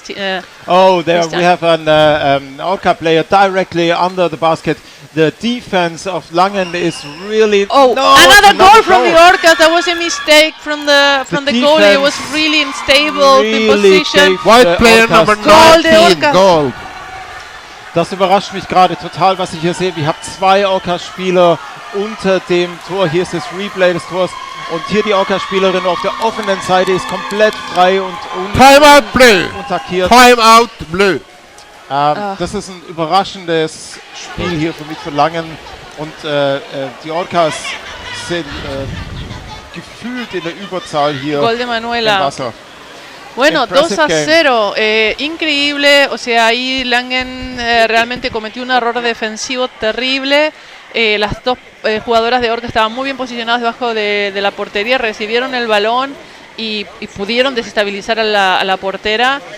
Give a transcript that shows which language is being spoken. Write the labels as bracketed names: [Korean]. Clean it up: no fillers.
[English] there we have an Orca player directly under the basket. The defense of Langen is really... another goal from the Orcas. That was a mistake from the goalie. It was really unstable in position. White player number 19, goal. [German] Das überrascht mich gerade total, was ich hier sehe. Wir haben 2 Orca-Spieler unter dem Tor. Hier ist das Replay des Tors. Und hier die Orca-Spielerin auf der offenen Seite ist komplett frei und [English] Timeout blue. [German] Attackiert. [English] Timeout blue. [German] Das ist ein überraschendes Spiel hier für mich für Langen. Und die Orcas sind gefühlt in der Überzahl hier [Spanish] Gol de Manuela. [German] im Wasser. [Spanish] Bueno, 2-0, increíble, o sea, ahí Langen realmente cometió un error defensivo terrible. Las dos jugadoras de Orca estaban muy bien posicionadas debajo de la portería, recibieron el balón y pudieron desestabilizar a la portera.